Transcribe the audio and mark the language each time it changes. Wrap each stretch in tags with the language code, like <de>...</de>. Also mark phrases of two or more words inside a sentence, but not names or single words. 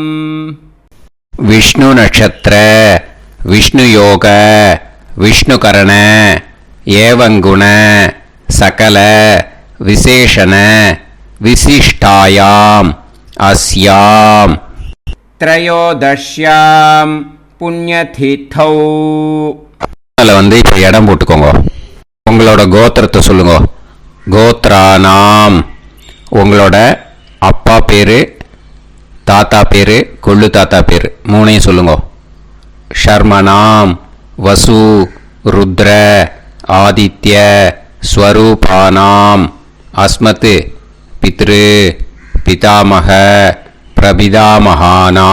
<sa>विष्णु नक्षत्र विष्णु योग विष्णुकरण एवं गुण सकल विशेषण विशिष्टायाम् अस्याम् त्रयोदश्यां पुण्यतिथौ.</sa> <ta>வந்து இப்போ இடம் போட்டுக்கோங்க. உங்களோட கோத்திரத்தை சொல்லுங்க.</ta> <sa>கோத்ரானாம்.</sa> <ta>உங்களோட அப்பா பேரு, தாத்தா பேரு, கொள்ளு தாத்தா பேரு 3ஐயும் சொல்லுங்க.</ta> <sa>शर्मणाम् वसु रुद्र आदित्य स्वरूपाणाम् अस्मत् पितृ पितामह प्रपितामहाना.</sa>